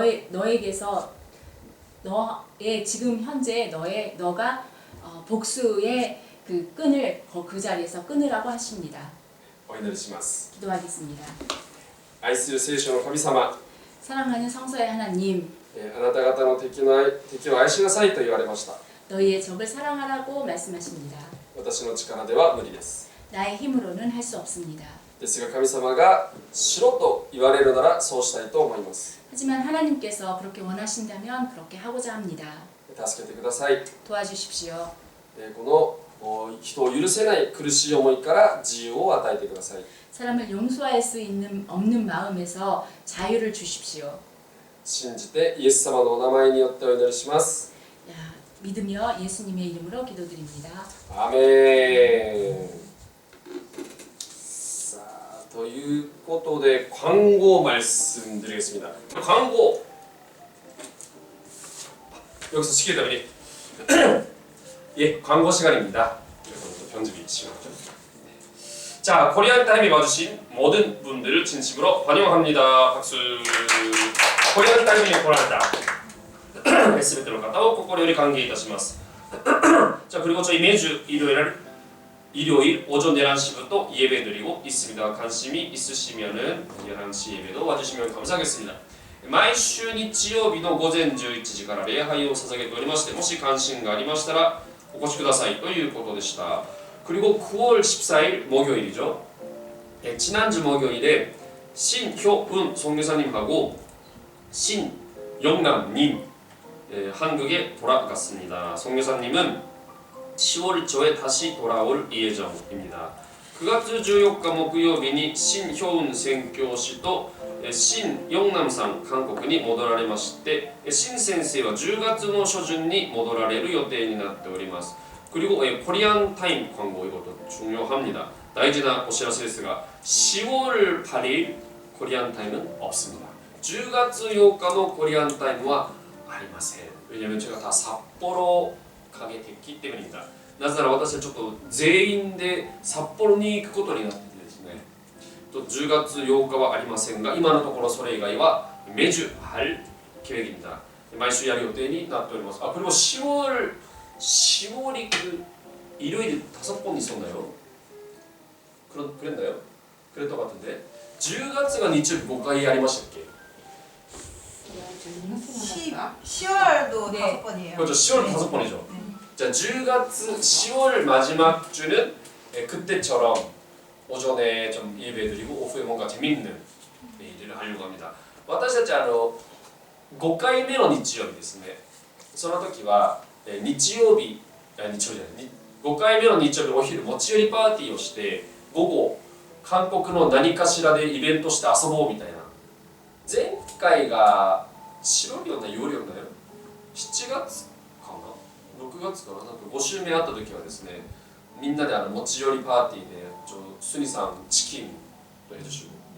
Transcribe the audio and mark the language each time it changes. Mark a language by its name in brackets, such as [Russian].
[Korean] 너에게서 너의 지금 현재 너가 복수의 그 끈을 그 자리에서 끊으라고 하십니다. [Japanese] お祈りします。 [Korean] 기도하겠습니다. [Japanese] 愛する聖書の神様、 [Korean] 사랑하는 성서의 하나님, [Japanese] あなた方の敵を愛しなさいと言われました。 [Korean] 너희의 적을 사랑하라고 말씀하십니다. [Japanese] 私の力では無理です。 [Korean] 나의 힘으로는 할 수 없습니다. [Japanese] ですが神様がしろと言われるならそうしたいと思います。 [Korean] 하지만 하나님께서 그렇게 원하신다면 그렇게 하고자 합니다. [Japanese] 助けてください。 [Korean] 도와주십시오. [Japanese] この人を許せない苦しい思いから自由を与えてください。 [Korean] 사람을 용서할 수 없는 마음에서 자유를 주십시오. [Japanese] 信じてイエス様のお名前によってお祈りします。 [Korean] 믿으며 예수님의 이름으로 기도드립니다. [Japanese] アーメン。さあということで [Korean] 광고 말씀드리겠습니다. 광고 여기서 시키기 때문에 예, 광고 시간입니다. 그래서 편집이 심하죠. 자, 코리안 타임에 와주신 모든 분들을 진심으로 환영합니다. 박수. 코리안 타임에 [Japanese] 来られた全ての方を心より歓迎いたします。 [Korean] 자, 그리고 저희 매주 일요일 오전 11시부터 예배 드리고 있습니다. 관심이 있으시면은 11시 예배도 와주시면 감사하겠습니다. [Japanese] 毎週日曜日の午前11時から礼拝を捧げておりまして、もし関心がありましたらお越しくださいということでした。 [Korean] 그리고 9월 14일 목요일이죠. 지난주 목요일에 신효은 선교사님하고 신영남님 한국에 돌아갔습니다. 선교사님은 10월 초에 다시 돌아올 예정입니다. [Japanese] 9月14日木曜日に신효은宣教師と신영남さん韓国に戻られまして、신先生は10月の初旬に戻られる予定になっております。 [Korean] 그리고 코리안 타임 광고 이것도 중요합니다. [Japanese] 大事なお知らせですが [Korean] 10월 8일 코리안 타임은 없습니다. [Japanese] 10月8日のコリアンタイムはありません. [Korean] 왜냐면 제가 다 삿포로 가게 됐기 때문입니다. [Japanese] なぜなら私はちょっと全員で札幌に行くことになってですね 또 10月8日はありませんが今のところそれ以外は [Korean] 매주 할 계획입니다. [Japanese] 毎週やる予定になっております. [Korean] 아, 그리고 10월이 그 일요일 5번 있었나요? 그랬나요? 그랬던 것 같은데 [Japanese] 10月が日曜日5回ありましたっけ? [Korean] 10월도 네. 5번이에요. 그렇죠. 10월 5번이죠. 자, 10월 10월 마지막 주는 그때처럼 오전에 좀 예배드리고 오후에 뭔가 재밌는 일을 하려고 합니다. [Japanese] 私たち5回目の日曜日ですね。その時は日曜日じゃない5回目の日曜日お昼持ち寄りパーティーをして午後韓国の何かしらでイベントして遊ぼうみたいな。前回が [Korean] 7월이었나 6월이었나요? [Japanese] 7月かな 6月かな、なんか5週目あった時はですね、みんなで持ち寄りパーティーでスニさんチキンと [Korean] 해주시고